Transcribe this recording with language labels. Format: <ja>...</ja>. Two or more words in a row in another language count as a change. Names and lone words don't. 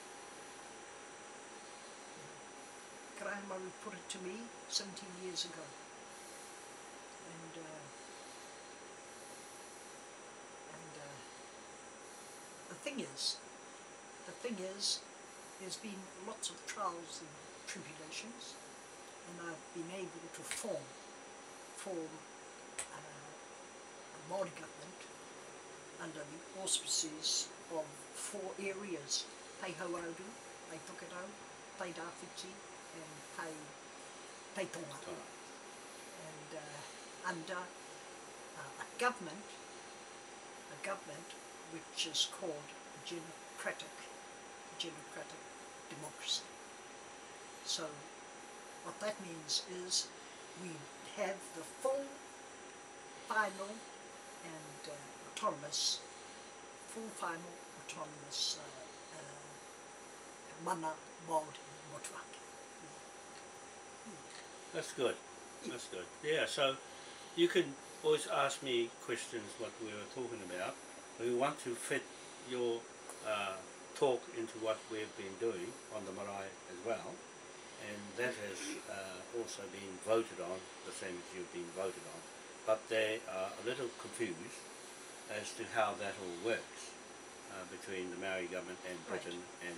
<en>Karahimari put it to me 17 years ago, and the thing is, there's been lots of trials and tribulations, and I've been able to form a Māori government under the auspices of 4 areas: Pai Hauauru, Pai Whakatau, Pai Rāwhiti, and Pai Tonga. And under a government which is called democratic democracy. So what that means is we have the full, final and autonomous</en> <mi>mana Māori motuhake.</mi> <en>That's good. That's good. Yeah, so you can always ask me questions what we were talking about. We want to fit your talk into what we've been doing on the marae as well, and that has also been voted on, the same as you've been voted on, but they are a little confused as to how that all works between the Maori government and Britain, and</en>